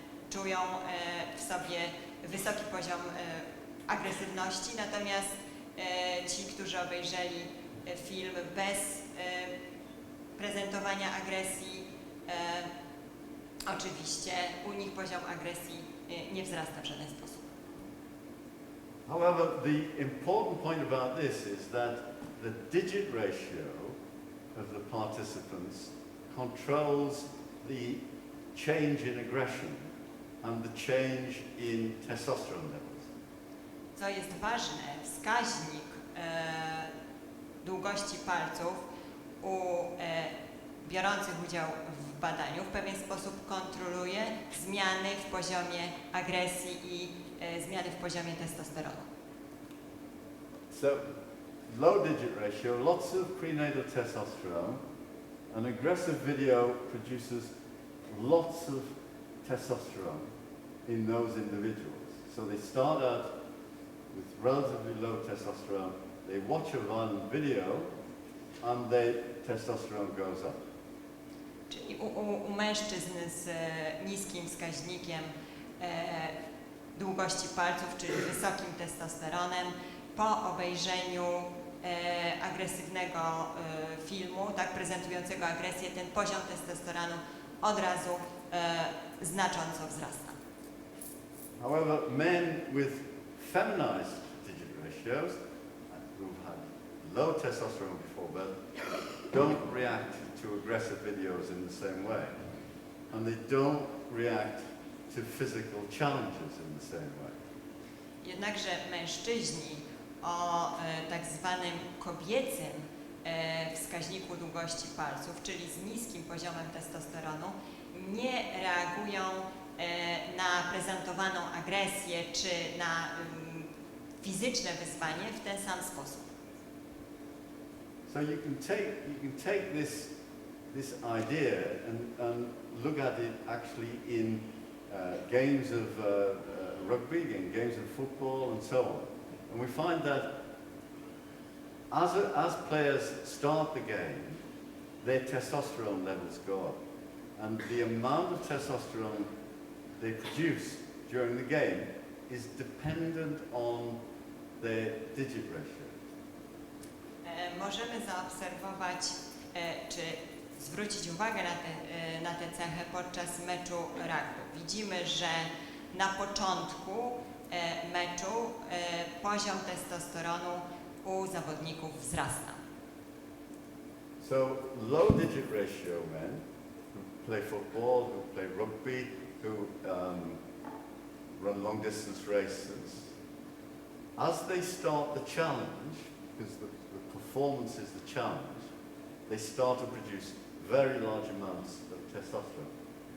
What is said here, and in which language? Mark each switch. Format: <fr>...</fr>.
<pl>czują w sobie wysoki poziom agresywności, natomiast ci, którzy obejrzeli film bez prezentowania agresji, oczywiście u nich poziom agresji nie wzrasta w żaden sposób.</pl> <en>However, the important point about this is that the digit ratio of the participants controls the change in aggression and the change in testosterone levels.</en> <pl>Co jest ważne, wskaźnik długości palców u biorących udział w badaniu w pewien sposób kontroluje zmiany w poziomie agresji i zmiany w poziomie testosteronu.</pl> <en>So, low digit ratio, lots of prenatal testosterone, an aggressive video produces lots of testosterone in those individuals. So they start out with relatively low testosterone, they watch a violent video, and their testosterone goes up.</en> <pl>Czyli u mężczyzn z niskim wskaźnikiem długości palców, czyli wysokim testosteronem, po obejrzeniu agresywnego filmu, tak prezentującego agresję, ten poziom testosteronu od razu znacząco wzrasta.</pl> <en>However, men with feminized digit ratios, who've had low testosterone before birth, don't react to aggressive videos in the same way. And they don't react to physical challenges in the same way.</en> <pl>Jednakże mężczyźni o tak zwanym kobiecym wskaźniku długości palców, czyli z niskim poziomem testosteronu, nie reagują na prezentowaną agresję czy na fizyczne wyzwanie w ten sam sposób.</pl> <en>So you can take this idea and look at it actually in games of rugby, in games of football, and so on. And we find that as players start the game, their testosterone levels go up. And the amount of testosterone they produce during the game is dependent on their digit ratio.</en> <pl>Możemy zaobserwować, czy zwrócić uwagę na tę cechę podczas meczu rugby. Widzimy, że na początku meczu poziom testosteronu u zawodników wzrasta.</pl> <en>So low digit ratio men who play football, who play rugby, who run long distance races, as they start the challenge, because the performance is the challenge, they start to produce very large amounts of testosterone.</en>